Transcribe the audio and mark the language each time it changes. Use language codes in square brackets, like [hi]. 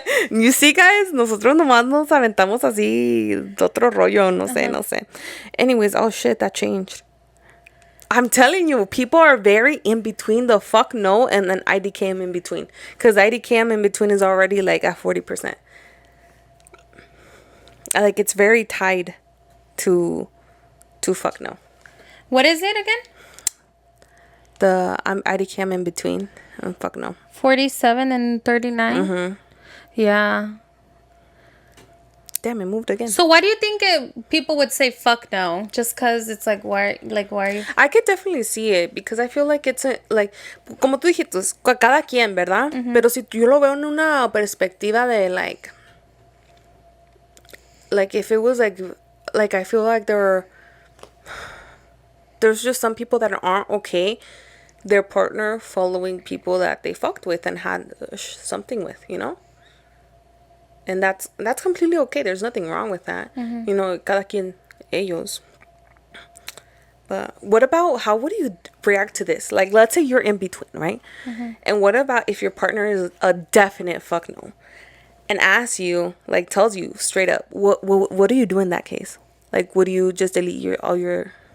[en] You see, guys, [es] nosotros nomás nos aventamos así de otro rollo, no sé. [en] Anyways, oh shit, that changed. I'm telling you, people are very in between the fuck no and then IDKM in between. Because IDKM in between is already like at 40%. Like, it's very tied to fuck no. What is it again? I'm IDKM in between and fuck no. 47 and 39? Yeah. Damn, it moved again. So why do you think people would say fuck no? Just because it's like, why are you... I could definitely see it because I feel like it's like, [es] como tú dijiste, cada quien, ¿verdad? Pero si yo lo veo en una perspectiva de [en] like if it was like I feel like there's just some people that aren't okay their partner following people that they fucked with and had something with, you know? And that's completely okay. There's nothing wrong with that. You know, [es] cada quien ellos. [en] But what about, how would you react to this? Like, let's say you're in between, right? And what about if your partner is a definite fuck no and asks you, like, tells you straight up, what do you do in that case? Like, would you just delete all your